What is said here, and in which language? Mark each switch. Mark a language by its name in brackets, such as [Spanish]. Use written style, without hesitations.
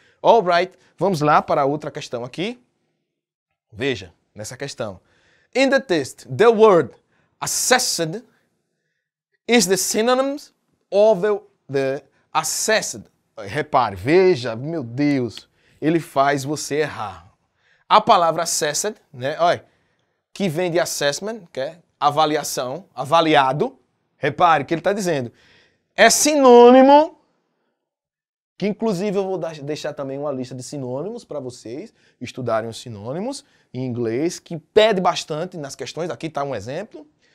[English] Alright, [Portuguese] vamos lá para a outra questão aqui. Veja, nessa questão. [English] In the text, the word assessed is the synonyms of the assessed. [Portuguese] Repare, veja, meu Deus, ele faz você errar. A palavra assessed, né, olha, que vem de assessment, que é avaliação, avaliado. Repare o que ele está dizendo. É sinônimo, que inclusive eu vou deixar também uma lista de sinônimos para vocês estudarem os sinônimos em inglês, que pede bastante nas questões. Aqui está um exemplo.